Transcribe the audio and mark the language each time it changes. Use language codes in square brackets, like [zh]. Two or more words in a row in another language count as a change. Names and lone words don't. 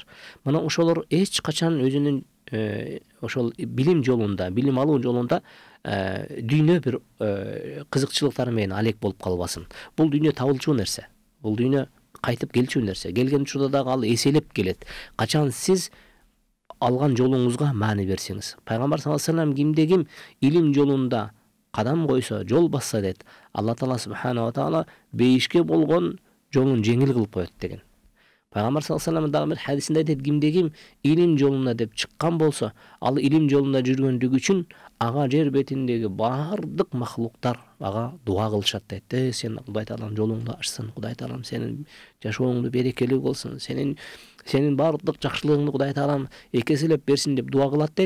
[ky] Мына ошолор эч качан өзүнүн ошол билим жолунда, билим алуу жолунда дүйнө бир кызыкчылыктары менен алек болуп калбасын. Бул дүйнө табылчу нерсе. Бул дүйнө кайтып келчү нерсе. Келген учурда дагы ал эселеп келет. Качан сиз алган жолуңузга маани берсеңиз. Пайгамбар [ar] صلى الله عليه وسلم [ky] кимде ким илим жолунда кадам койсо, жол басса дейт, Алла Таала [ar] سبحانه وتعالى [ky] бейишке болгон жолун жеңил кылып коет деген. Пайгамбар [ar] صلى الله عليه وسلم [ky] дагы бир хадисинде айтат, кимде ким илим жолуна деп чыккан болсо, ал илим жолунда жүргөндүгү үчүн ага жер бетиндеги баардык махлуктар ага дуа кылышат дейт. Сен Кудай Таалам жолуңду ачсын, Кудай Таалам сенин жашооңду берекелүү болсун, сенин баардык жакшылыгыңды Кудай Таалам экеселеп берсин деп дуа кылат дейт.